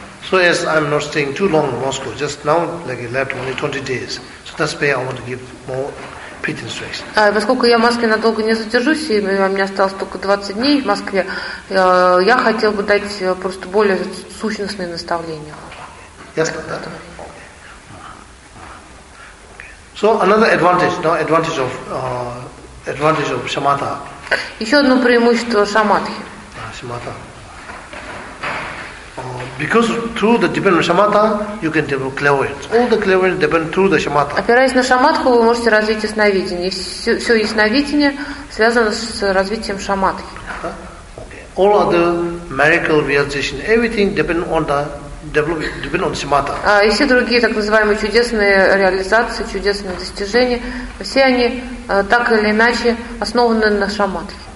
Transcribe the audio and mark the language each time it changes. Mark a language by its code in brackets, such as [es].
[en] So as I'm not staying too long in Moscow, just now like I left only 20 days, so that's why I want to give more pit instruction. [ru] Поскольку я в Москве надолго не задержусь, и у меня осталось только 20 дней в Москве, я хотел бы дать просто более сущностные наставления. Ясно, да? [en] So another advantage, no, advantage of shamatha. [ru] Еще одно преимущество шамадхи. Шамата. [en] Because through the dependent shamatha, you can develop clairvoyance. All the clairvoyance depend through the shamatha. [ru] Опираясь на шамадху, вы можете развить ясновидение. Все ясновидение связано с развитием шамадхи. [en] All other miracle realization, everything depend on shamatha. [ru] И все другие так называемые чудесные реализации, чудесные достижения, все они так или иначе основаны на шамадхе.